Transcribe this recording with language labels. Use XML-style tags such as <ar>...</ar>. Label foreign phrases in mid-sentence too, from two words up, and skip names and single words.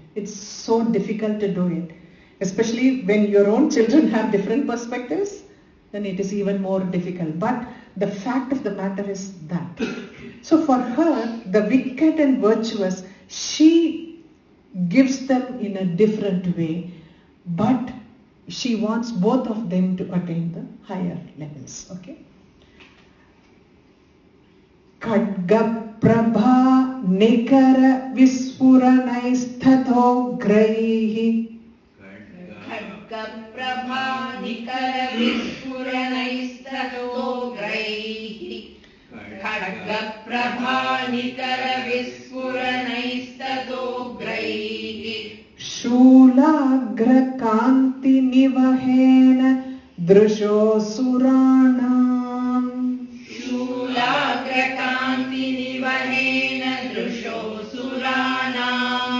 <en>It's so difficult to do it. Especially when your own children have different perspectives, then it is even more difficult. But the fact of the matter is that. So for her, the wicked and virtuous, she gives them in a different way, but she wants both of them to attain the higher levels. Okay?</en> <sa>खड्ग प्रभा निकर विस्फुरणैस्तथो ग्रैः. खड्ग निकर विस्फुरणैस्तथो ग्रैः. खड्ग निकर विस्फुरणैस्तथो ग्रैः. शूलाग्र कान्ति निवहेन दृशो सुराणाम्. शूलाग्र कान्ति निवहेन दृशो सुराणाम्.</sa>